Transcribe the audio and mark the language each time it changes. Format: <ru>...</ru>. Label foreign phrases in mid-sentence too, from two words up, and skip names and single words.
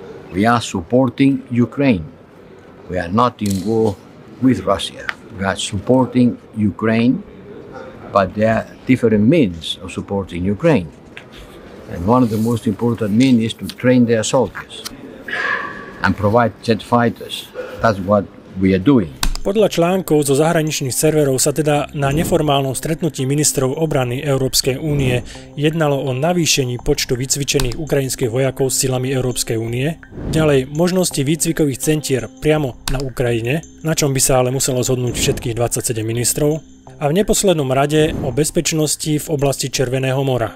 <en>We are supporting Ukraine. We are not in war with Russia. We are supporting Ukraine, but there are different means of supporting Ukraine. And one of the most important means is to train their soldiers and provide jet fighters. That's what we are doing.</en> <sk>Podľa článkov zo zahraničných serverov sa teda na neformálnom stretnutí ministrov obrany Európskej únie jednalo o navýšení počtu vycvičených ukrajinských vojakov s silami Európskej únie, ďalej možnosti výcvikových centier priamo na Ukrajine, na čom by sa ale muselo zhodnúť všetkých 27 ministrov, a v neposlednom rade o bezpečnosti v oblasti Červeného mora.</sk>